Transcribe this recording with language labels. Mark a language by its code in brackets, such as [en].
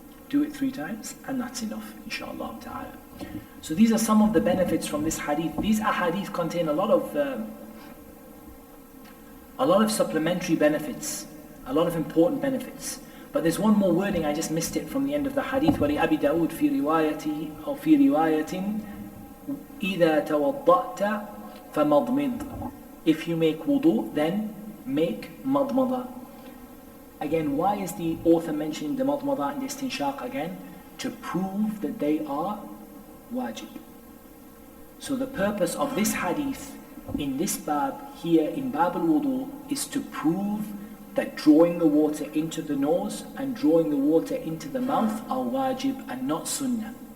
[en] Do it 3 times and that's enough, inshallah ta'ala. So these are some of the benefits from this hadith. These ahadith contain a lot of supplementary benefits, a lot of important benefits. But there's one more wording, I just missed it from the end of the hadith. [ar] وَلِأَبِي دَاوُدْ فِي رِوَايَةٍ أو في رواية إِذَا تَوَضَّأْتَ فَمَضْمِضْ. [en] If you make wudu, then make madmada. Again, why is the author mentioning the madmada and the istinshaq again? To prove that they are wajib. So the purpose of this hadith in this bab here in Bab al-Wudu is to prove that drawing the water into the nose and drawing the water into the mouth are wajib and not sunnah.